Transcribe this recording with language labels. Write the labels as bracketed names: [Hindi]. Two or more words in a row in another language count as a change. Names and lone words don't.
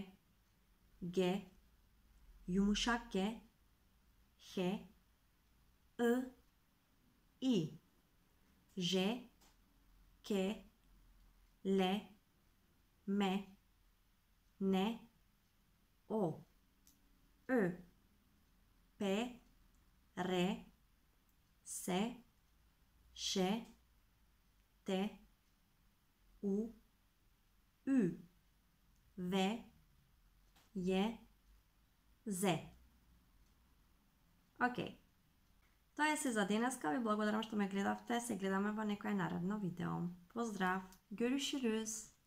[Turkish] Г, јумушак Г, Х, И, И, Ж, К, Л, М, Н, О, Ö, P, R, S, Š, T, U, Ü, V, J, Z. [Macedonian] Океј. Тоа е се за денеска. Ви благодарам што ме гледавте. Се гледаме во некој наредно видео. Поздрав! [Turkish] Görüşürüz!